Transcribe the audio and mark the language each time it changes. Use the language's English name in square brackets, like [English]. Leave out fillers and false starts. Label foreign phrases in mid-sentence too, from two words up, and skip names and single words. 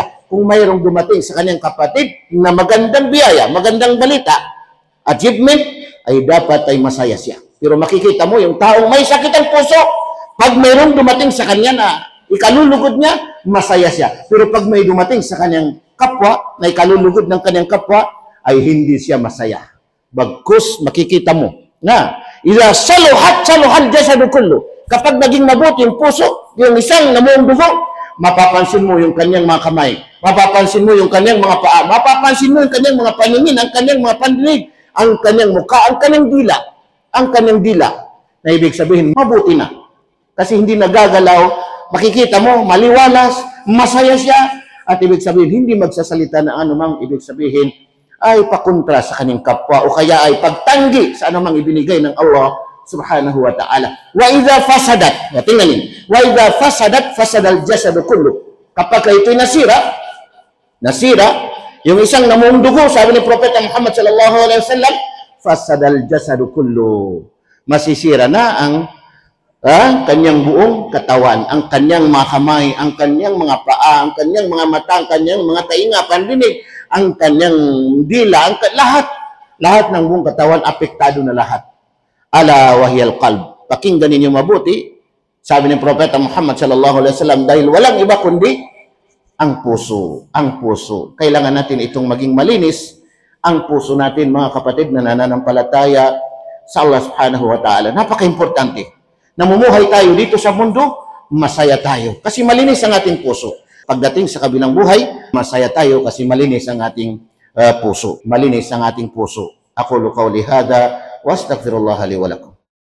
[Filipino] Kung mayroong dumating sa kanyang kapatid na magandang biyaya, magandang balita, achievement, ay dapat ay masaya siya. Pero makikita mo yung taong may sakit ang puso, pag mayroong dumating sa kanya na ikalulugod niya, masaya siya. Pero pag may dumating sa kanyang kapwa, na ikalulugod ng kanyang kapwa, ay hindi siya masaya. Bagkus, makikita mo na [Arabic] إذا صلحت صلح الجسد كله. [Filipino] Kapag naging mabuti yung puso, yung isang namuong dugo, mapapansin mo yung kanyang mga kamay, mapapansin mo yung kanyang mga paa, mapapansin mo yung kanyang mga paningin, ang kanyang mga pandinig, ang kanyang mukha, ang kanyang dila. Ang kanyang dila, na ibig sabihin, mabuti na. Kasi hindi nagagalaw, makikita mo, maliwalas, masaya siya, at ibig sabihin, hindi magsasalita na anumang ibig sabihin, ay pakontra sa kanyang kapwa, o kaya ay pagtanggi sa anumang ibinigay ng Allah [Arabic] سبحانه وتعالى. وإذا فسدت, tingnan, وإذا فسدت فسد الجسد كله. [Filipino] Kapag ito'y nasira, yung isang namuong dugo, sabi ni Propeta Muhammad [Arabic] صلى الله عليه وسلم, فسد الجسد كله. [Filipino] Masisira na ang kanyang buong katawan, ang kanyang mga kamay, ang kanyang mga paa, ang kanyang mga mata, ang kanyang mga tainga, pandinig, ang kanyang dila, lahat ng buong katawan, apektado na lahat. [Arabic] ألا وهي القلب. [Filipino] Pakinggan ninyo mabuti, sabi ng Propeta Muhammad [Arabic] صلى الله عليه وسلم, [Filipino] dahil walang iba kundi ang puso. Ang puso. Kailangan natin itong maging malinis, ang puso natin, mga kapatid na nananampalataya sa Allah [Arabic] سبحانه وتعالى. [Filipino] Napaka-importante. Namumuhay tayo dito sa mundo, masaya tayo. Kasi malinis ang ating puso. Pagdating sa kabilang buhay, masaya tayo kasi malinis ang ating puso. Malinis ang ating puso. [Arabic] أقول قولي هذا وأستغفر الله لي ولكم.